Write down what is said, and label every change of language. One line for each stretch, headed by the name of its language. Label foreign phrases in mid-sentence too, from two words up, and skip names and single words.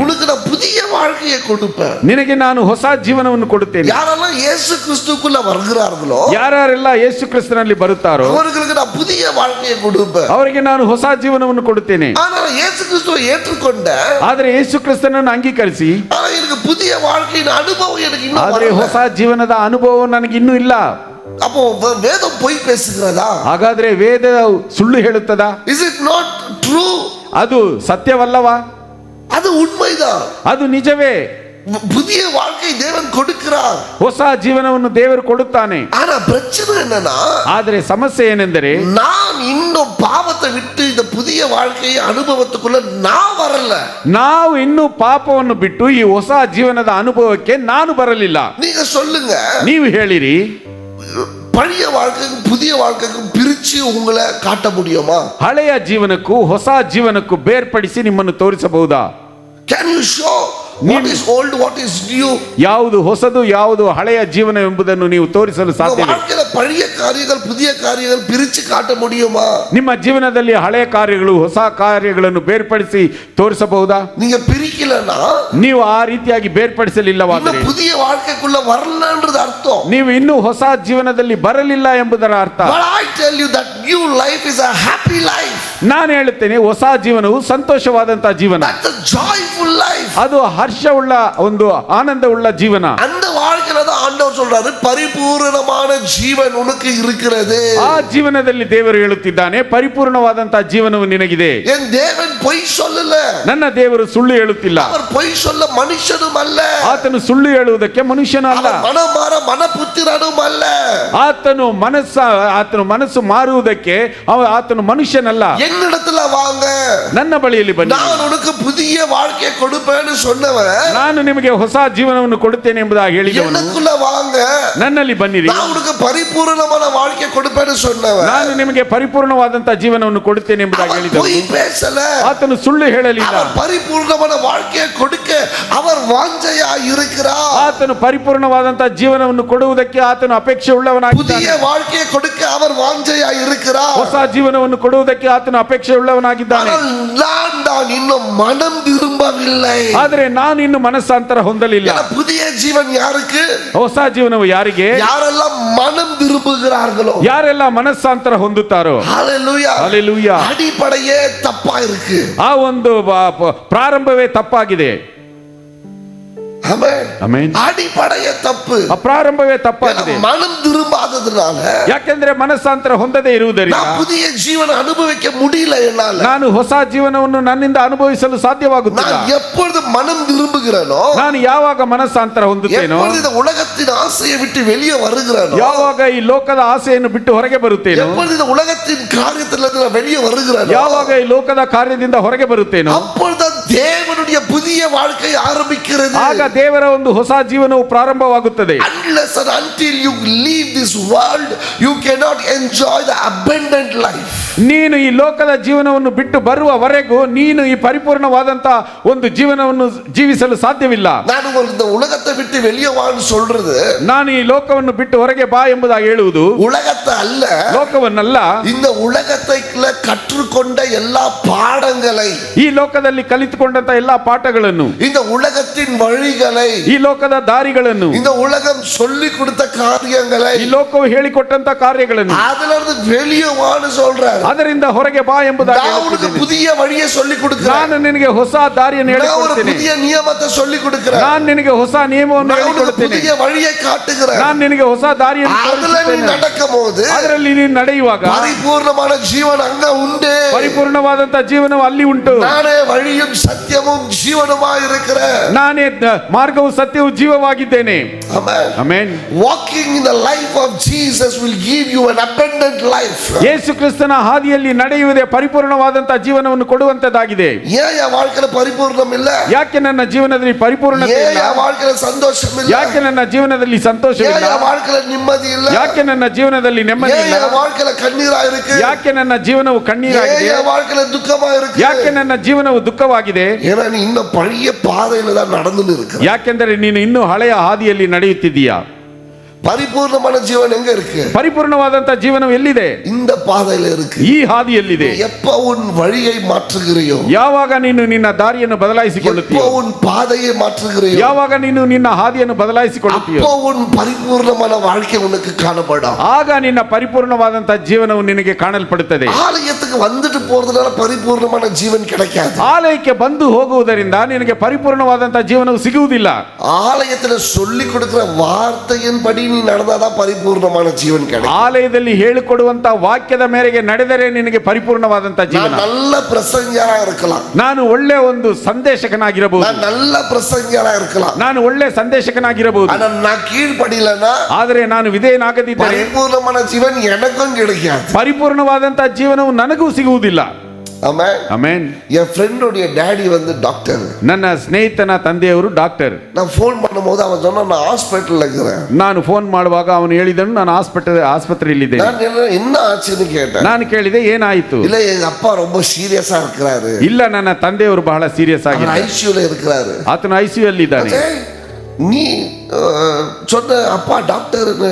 Tamil: உனக்கு நான் புதிய வாழ்க்கையை கொடுப்பேன்,
Kannada: ನಿನಗೆ ನಾನು ಹೊಸ ಜೀವನವನ್ನು ಕೊಡುತ್ತೇನೆ.
Tamil: யாரெல்லாம் இயேசு கிறிஸ்துக்குள்ள வருகிறார்களோ,
Kannada: ಯಾರೆಲ್ಲ ಯೇಸು ಕ್ರಿಸ್ತನಲ್ಲಿ ಬರುತ್ತಾರೋ
Tamil: அவர்களுக்கு நான் புதிய வாழ்க்கையை கொடுப்பேன்,
Kannada: ಅವರಿಗೆ ನಾನು ಹೊಸ ಜೀವನವನ್ನು ಕೊಡುತ್ತೇನೆ.
Tamil: ஆனா இயேசு கிறிஸ்துவை ஏற்றுக்கொண்ட,
Kannada: ಆದರೆ ಯೇಸು ಕ್ರಿಸ್ತನನ್ನು ಅಂಗೀಕರಿಸಿ
Tamil: ஆனா எனக்கு புதிய வாழ்க்கையின் அனுபவம் எனக்கு இன்னும்
Kannada: ಆದರೆ ಹೊಸ ಜೀವನದ ಅನುಭವ ನನಗೆ ಇನ್ನೂ ಇಲ್ಲ.
Tamil: அப்போ வேதம் பொய் பேசுகிறதா?
Kannada: ಹಾಗಾದ್ರೆ ವೇದ ಸುಳ್ಳು ಹೇಳುತ್ತದಾ?
English: Is it not true?
Kannada: ಅದು ಸತ್ಯವಲ್ಲವಾ?
Tamil: அது உண்மைதான்,
Kannada: ಅದು ನಿಜವೇ.
Tamil: புதிய வாழ்க்கை தேவன் கொடுக்கிறார்,
Kannada: ಹೊಸ ಜೀವನವನ್ನು ದೇವರು ಕೊಡುತ್ತಾನೆ.
Tamil: ஆனா பிரச்சனை என்னன்னா,
Kannada: ಆದರೆ ಸಮಸ್ಯೆ ಏನೆಂದರೆ
Tamil: நான் இன்னும் பாவத்தை விட்டு இந்த புதிய வாழ்க்கையை அனுபவத்துக்குள்ள நான் வரல.
Kannada: ನಾವು ಇನ್ನೂ ಪಾಪವನ್ನು ಬಿಟ್ಟು ಈ ಹೊಸ ಜೀವನದ ಅನುಭವಕ್ಕೆ ನಾನು ಬರಲಿಲ್ಲ.
Tamil: நீங்க சொல்லுங்க,
Kannada: ನೀವು ಹೇಳಿರಿ,
Tamil: பழைய வாழ்க்கைக்கும் புதிய வாழ்க்கைக்கும் பிரிச்சு உங்களை காட்ட முடியுமா?
Kannada: ಹಳೆಯ ಜೀವನಕ್ಕೂ ಹೊಸ ಜೀವನಕ್ಕೂ ಬೇರ್ಪಡಿಸಿ ನಿಮ್ಮನ್ನು ತೋರಿಸಬಹುದಾ?
English: Can you show what is old, what is new?
Kannada: ಯಾವುದು ಹೊಸದು ಯಾವುದು ಹಳೆಯ ಜೀವನ ಎಂಬುದನ್ನು ನೀವು ತೋರಿಸಲು ಸಾಧ್ಯವೇ?
Tamil: வாழ்க்கையில பழைய காரியங்கள் புதிய காரியங்கள் பிரிச்சு காட்ட முடியுமா?
Kannada: ನಿಮ್ಮ ಜೀವನದಲ್ಲಿ ಹಳೆಯ ಕಾರ್ಯಗಳು ಹೊಸ ಕಾರ್ಯಗಳನ್ನು ಬೇರ್ಪಡಿಸಿ ತೋರಿಸಬಹುದಾ?
Tamil: நீங்க பிரிக்கலனா,
Kannada: ನೀವು ಆ ರೀತಿಯಾಗಿ ಬೇರ್ಪಡಿಸಲಿಲ್ಲವಾದರೆ
Tamil: புதிய வாழ்க்கைக்குள்ள வரலன்றது அர்த்தம்.
Kannada: ನೀವು ಇನ್ನೂ ಹೊಸ ಜೀವನದಲ್ಲಿ ಬರಲಿಲ್ಲ ಎಂಬುದರ ಅರ್ಥ.
English: But I tell you that new life is a happy life.
Kannada: ನಾನು ಹೇಳುತ್ತೇನೆ, ಹೊಸ ಜೀವನವು ಸಂತೋಷವಾದಂತಹ ಜೀವನ,
English: That's a joyful life.
Kannada: ಅದು ಹರ್ಷವುಳ್ಳ ಒಂದು ಆನಂದವುಳ್ಳ ಜೀವನ.
Tamil: அந்த வாழ்க்கையில தான் ஆண்டவர் சொல்றாரு, பரிபூரணமான ஜீவன் உனக்கு இருக்கிறது.
Kannada: ಆ ಜೀವನದಲ್ಲಿ ದೇವರು ಹೇಳುತ್ತಿದ್ದಾನೆ, ಪರಿಪೂರ್ಣವಾದಂತಹ ಜೀವನವು ನಿನಗಿದೆ.
Tamil: என் தேவன் பொய் சொல்லல,
Kannada: ನನ್ನ ದೇವರು ಸುಳ್ಳು ಹೇಳುತ್ತಿಲ್ಲ.
Tamil: அவர் பொய் சொல்ல மனுஷனும் அல்ல,
Kannada: ಆತನು ಸುಳ್ಳು ಹೇಳುವುದಕ್ಕೆ ಮನುಷ್ಯನೂ ಅಲ್ಲ.
Tamil: அவர் மனமாற மனபுத்திரனும் அல்ல.
Kannada: ಆತನು ಮನಸ್ಸು ಮಾರುವುದಕ್ಕೆ ಆತನು ಮನುಷ್ಯನಲ್ಲ.
Tamil: என்னிடத்துல வாங்க,
Kannada: ನನ್ನ ಬಳಿಯಲ್ಲಿ ಬನ್ನಿ,
Tamil: நான் உனக்கு புதிய வாழ்க்கையை கொடுப்பேன்னு சொன்னவன்,
Kannada: ನಾನು ನಿಮಗೆ ಹೊಸ ಜೀವನವನ್ನು ಕೊಡುತ್ತೇನೆ ಎಂಬುದಾಗಿ ಹೇಳಿದವನು,
Tamil: எனக்குள்ள வாங்க,
Kannada: ನನ್ನಲ್ಲಿ ಬನ್ನಿರಿ,
Tamil: நான் உனக்கு பரிபூரணமான வாழ்க்கையை கொடுப்பேன்னு சொன்னவன்,
Kannada: ನಾನು ನಿಮಗೆ ಪರಿಪೂರ್ಣವಾದಂತಹ ಜೀವನವನ್ನು ಕೊಡುತ್ತೇನೆ ಎಂಬುದಾಗಿ
Tamil: அவர்
Kannada: ಹೇಳಿದವನು,
Tamil: பொய் பேசல,
Kannada: ಆತನು ಸುಳ್ಳು ಹೇಳಲಿಲ್ಲ.
Tamil: அவர் பரிபூர்ணமான வாழ்க்கையை கொடுக்க அவர் வாஞ்சையா இருக்கிறார்.
Kannada: ಆತನು ಪರಿಪೂರ್ಣವಾದಂತಹ ಜೀವನವನ್ನು ಕೊಡುವುದಕ್ಕೆ ಆತನು ಅಪೇಕ್ಷೆ ಉಳ್ಳವನಾಗಿದ್ದಾನೆ.
Tamil: புதிய வாழ்க்கையை கொடுக்க அவர் வாஞ்சையா இருக்கிறார்.
Kannada: ಹೊಸ ಜೀವನವನ್ನು ಕೊಡುವುದಕ್ಕೆ ಆತನು ಅಪೇಕ್ಷೆ ಉಳ್ಳವನಾಗಿದ್ದಾನೆ.
Tamil: நான் இன்னும் மனம் திரும்பவில்லை.
Kannada: ಆದರೆ ನಾನು ಇನ್ನು ಮನಸ್ಸಾಂತರ ಹೊಂದಲಿಲ್ಲ.
Tamil: புதிய ஜீவன் யாருக்கு?
Kannada: ಹೊಸ ಜೀವನವು ಯಾರಿಗೆ?
Tamil: யாரெல்லாம் மனம் திரும்புகிறார்களோ,
Kannada: ಯಾರೆಲ್ಲ ಮನಸ್ಸಾಂತರ ಹೊಂದುತ್ತಾರೋ.
Tamil: ஹalleluya,
Kannada: ಹಲ್ಲೆಲೂಯಾ.
Tamil: அடிப்படையே தப்பா இருக்கு.
Kannada: ಆ ಒಂದು ಪ್ರಾರಂಭವೇ ತಪ್ಪಾಗಿದೆ.
Tamil: ஆமென்.
Kannada: ಆಮೆನ್.
Tamil: அடிப்படைய தப்பு.
Kannada: ಪ್ರಾರಂಭವೇ ತಪ್ಪಾಗಿದೆ.
Tamil: மனம் திரும்பாததுனால,
Kannada: ಯಾಕೆಂದ್ರೆ ಮನಸ್ಸಾಂತರ ಹೊಂದದೇ ಇರುವುದರಿಂದ
Tamil: நான் புதிய ஜீவனை அனுபவிக்க முடியல என்னால.
Kannada: ನಾನು ಹೊಸ ಜೀವನವನ್ನು ನನ್ನಿಂದ ಅನುಭವಿಸಲು ಸಾಧ್ಯವಾಗುತ್ತಿಲ್ಲ.
Tamil: நான் எப்பொழுது மனம் திரும்புகிறேனோ,
Kannada: ನಾನು ಯಾವಾಗ ಮನಸ್ಸಾಂತರ ಹೊಂದುತ್ತೇನೋ,
Tamil: எப்பொழுது இந்த உலகத்தின் ஆசையை விட்டு வெளியே வருகிறேனோ,
Kannada: ಯಾವಾಗ ಈ ಲೋಕದ ಆಸೆಯನ್ನು ಬಿಟ್ಟು ಹೊರಗೆ ಬರುತ್ತೇನೋ,
Tamil: எப்பொழுது இந்த உலகத்தின் காரியத்திலிருந்து நான் வெளியே வருகிறேனோ,
Kannada: ಯಾವಾಗ ಈ ಲೋಕದ ಕಾರ್ಯದಿಂದ ಹೊರಗೆ ಬರುತ್ತೇನೋ,
Tamil: அப்பொழுது தேவனுடைய புதிய வாழ்க்கை ஆரம்பிக்கிறது.
Kannada: ಆಗ ದೇವರ ಒಂದು ಹೊಸ ಜೀವನವು ಪ್ರಾರಂಭವಾಗುತ್ತದೆ.
English: Unless and until you leave this world, you cannot enjoy the abundant life.
Kannada: ನೀನು ಈ ಲೋಕದ ಜೀವನವನ್ನು ಬಿಟ್ಟು ಬರುವವರೆಗೂ ನೀನು ಈ ಪರಿಪೂರ್ಣವಾದಂತಹ ಒಂದು ಜೀವನವನ್ನು ಜೀವಿಸಲು ಸಾಧ್ಯವಿಲ್ಲ.
Tamil: ನಾನು இந்த உலகத்தை விட்டு வெளியே வான்னு சொல்றது,
Kannada: ನಾನು ಈ ಲೋಕವನ್ನು ಬಿಟ್ಟು ಹೊರಗೆ ಬಾ ಎಂಬುದಾಗಿ ಹೇಳುವುದು
Tamil: உலகத்தை அல்ல,
Kannada: ಲೋಕವನ್ನಲ್ಲ,
Tamil: இந்த உலகத்தை கற்றுக்கொண்ட எல்லா பாடங்களை,
Kannada: ಈ ಲೋಕದಲ್ಲಿ ಕಲಿತುಕೊಂಡಂತ ಎಲ್ಲಾ ಪಾಠಗಳನ್ನು,
Tamil: இந்த உலகத்தின் வழிகளை,
Kannada: ಈ ಲೋಕದ ದಾರಿಗಳನ್ನು,
Tamil: இந்த உலகம் சொல்லி கொடுத்த காரியங்களை,
Kannada: ಈ ಲೋಕವು ಹೇಳಿಕೊಟ್ಟಂತ ಕಾರ್ಯಗಳನ್ನು
Tamil: அதிலிருந்து வெளியே வான்னு சொல்றாரு.
Kannada: ಅದರಿಂದ ಹೊರಗೆ ಬಾ ಎಂಬುದಾಗಿ
Tamil: நான் உனக்கு
Kannada: ಹೇಳುತ್ತಿದ್ದೇನೆ.
Tamil: புதிய வழியை சொல்லி கொடுக்கிறேன்.
Kannada: ನಾನು ನಿನಗೆ ಹೊಸ ದಾರಿಯನ್ನು
Tamil: நான் ஒரு
Kannada: ಹೇಳಿಕೊಡುತ್ತೇನೆ.
Tamil: புதிய நியமத்தை சொல்லி கொடுக்கிறேன்.
Kannada: ನಾನು ನಿನಗೆ ಹೊಸ ನಿಯಮವನ್ನು
Tamil: நான் உனக்கு
Kannada: ಹೇಳಿಕೊಡುತ್ತೇನೆ.
Tamil: புதிய வழியை காட்டுகிறேன்.
Kannada: ನಾನು ನಿನಗೆ ಹೊಸ ದಾರಿಯನ್ನು
Tamil: அதுல நீ
Kannada: ತೋರಿಸುತ್ತೇನೆ.
Tamil: நடக்கும்போது
Kannada: ಅದರಲ್ಲಿ ನೀನು ನಡೆಯುವಾಗ
Tamil: பரிபூர்ணமான ஜீவன் அங்க உண்டு.
Kannada: ಪರಿಪೂರ್ಣವಾದಂತ ಜೀವನವು ಅಲ್ಲಿ ಉಂಟು.
Tamil: நானே வழியும் சத்தியமும் ஜீவனுமாய் இருக்கிறேன்.
Kannada: ನಾನೇ ಮಾರ್ಗವು ಸತ್ಯವು ಜೀವವಾಗಿದ್ದೇನೆ.
Tamil: Amen.
Kannada: ಆಮೆನ್.
English: Walking in the life of Jesus will give you an abundant life.
Kannada: ಯೇಸು ಕ್ರಿಸ್ತನ ಹಾದಿಯಲ್ಲಿ ನಡೆಯುವುದೇ ಪರಿಪೂರ್ಣವಾದಂತ ಜೀವನವನ್ನು ಕೊಡುವಂತದ್ದಾಗಿದೆ.
Tamil: ஏன் என் வாழ்க்கையில பரிபூர்ணம் இல்ல?
Kannada: ಯಾಕೆ ನನ್ನ ಜೀವನದಲ್ಲಿ ಪರಿಪೂರ್ಣತೆ
Tamil: ஏன்
Kannada: ಇಲ್ಲ?
Tamil: என் வாழ்க்கையில சந்தோஷம் இல்ல?
Kannada: ಯಾಕೆ ನನ್ನ ಜೀವನದಲ್ಲಿ
Tamil: ஏன்
Kannada: ಸಂತೋಷವಿಲ್ಲ?
Tamil: என் வாழ்க்கையில நிம்மதி இல்ல?
Kannada: ಯಾಕೆ ನನ್ನ ಜೀವನದಲ್ಲಿ ನೆಮ್ಮದಿ
Tamil: ஏன்
Kannada: ಇಲ್ಲ?
Tamil: என் வாழ்க்கையில கண்ணீரா இருக்கு?
Kannada: ಯಾಕೆ ನನ್ನ ಜೀವನವು
Tamil: ஏன்
Kannada: ಕಣ್ಣೀರಾಗಿದೆ?
Tamil: என் வாழ்க்கையில துக்கமா இருக்கு?
Kannada: ಯಾಕೆ ನನ್ನ ಜೀವನವು ದುಃಖವಾಗಿದೆ?
Tamil: ஏன்னா நீ இன்னும் பழைய பாதையில தான் நடந்துன்னு இருக்க.
Kannada: ಯಾಕೆಂದರೆ ನೀನು ಇನ್ನೂ ಹಳೆಯ ಹಾದಿಯಲ್ಲಿ ನಡೆಯುತ್ತಿದ್ದೀಯಾ.
Tamil: பரிபூர்ணமான ஜீவன் எங்க இருக்கு?
Kannada: ಪರಿಪೂರ್ಣವಾದಂತ ಜೀವನವು ಎಲ್ಲಿದೆ?
Tamil: இந்த பாதையில இருக்கு.
Kannada: ಈ ಹಾದಿಯಲ್ಲಿದೆ.
Tamil: எப்ப உன் வழியை மாற்றுகிறையோ,
Kannada: ಯಾವಾಗ ನೀನು ನಿನ್ನ ದಾರಿಯನ್ನು ಬದಲಾಯಿಸಿಕೊಳ್ಳುತ್ತೀಯೋ,
Tamil: எப்ப உன் பாதையை மாற்றுகிறையோ,
Kannada: ಯಾವಾಗ ನೀನು ನಿನ್ನ ಹಾದಿಯನ್ನು ಬದಲಾಯಿಸಿಕೊಳ್ಳುತ್ತೀಯೋ,
Tamil: அப்போ உன் பரிபூர்ணமான வாழ்க்கை உனக்கு காணப்படும்.
Kannada: ಆಗ ನಿನ್ನ ಪರಿಪೂರ್ಣವಾದಂತ ಜೀವನವು ನಿನಗೆ ಕಾಣಲ್ಪಡುತ್ತದೆ.
Tamil: ஆலயத்துக்கு வந்துட்டு போறதுனால பரிபூர்ணமான ஜீவன் கிடைக்காது.
Kannada: ಆಲಯಕ್ಕೆ ಬಂದು ಹೋಗುವುದರಿಂದ ನಿನಗೆ ಪರಿಪೂರ್ಣವಾದಂತ ಜೀವನವು ಸಿಗುವುದಿಲ್ಲ.
Tamil: ஆலயத்துல சொல்லி கொடுக்கிற வார்த்தையின் படி நீ நடந்தாதான் பரிபூர்ணமான ஜீவன் கிடைக்கும்.
Kannada: ಆಲಯದಲ್ಲಿ ಹೇಳಿಕೊಡುವಂತ ವಾಕ್ಯದ ಮೇರೆಗೆ ನಡೆದರೆ ನಿನಗೆ ಪರಿಪೂರ್ಣವಾದಂತ ಜೀವನ.
Tamil: நான் நல்ல பிரசங்கியாரா இருக்கலாம்,
Kannada: ನಾನು ಒಳ್ಳೆ ಒಂದು ಸಂದೇಶಕನಾಗಿರಬಹುದು,
Tamil: நான் நல்ல பிரசங்கியாரா இருக்கலாம்,
Kannada: ನಾನು ಒಳ್ಳೆ ಸಂದೇಶಕನಾಗಿರಬಹುದು.
Tamil: ஆனா நான் கீழ்ப்படியலனா,
Kannada: ಆದರೆ ನಾನು ವಿಧೇಯನಾಗದಿದ್ದರೆ
Tamil: பரிபூர்ணமான ஜீவன் எனக்கும் கிடைக்காது.
Kannada: ಪರಿಪೂರ್ಣವಾದಂತ ಜೀವನವು ನನಗೂ ಸಿಗುವುದಿಲ್ಲ.
Tamil: ஆமென்.
Kannada: ಆಮೆನ್.
Tamil: என் ஃப்ரெண்டோடைய டாடி வந்து டாக்டர்.
Kannada: ನನ್ನ ಸ್ನೇಹಿತನ ತಂದೆಯವರು ಡಾಕ್ಟರ್.
Tamil: நான் ஃபோன் பண்ணும்போது அவன் சொன்னா நான் ஹாஸ்பிட்டல்ல இருக்கிறேன்.
Kannada: ನಾನು ಫೋನ್ ಮಾಡುವಾಗ ಅವನು ಹೇಳಿದನು ನಾನು ಆಸ್ಪತ್ರೆಯಲ್ಲಿದ್ದೇನೆ.
Tamil: நான் என்ன ஆச்சுன்னு கேட்டேன்.
Kannada: ನಾನು ಕೇಳಿದೆ ಏನಾಯಿತು?
Tamil: இல்ல எங்க அப்பா ரொம்ப சீரியஸா இருக்கிறாரு.
Kannada: ಇಲ್ಲ, ನನ್ನ ತಂದೆಯವರು ಬಹಳ ಸೀರಿಯಸ್
Tamil: அவர்
Kannada: ಆಗಿದ್ದಾರೆ.
Tamil: ஐசியூல இருக்கிறாரு.
Kannada: ಆತನು ಐಸಿಯು ಅಲ್ಲಿ ಇದ್ದಾನೆ.
Tamil: நீ சொன்ன அப்பா டாக்டர்னு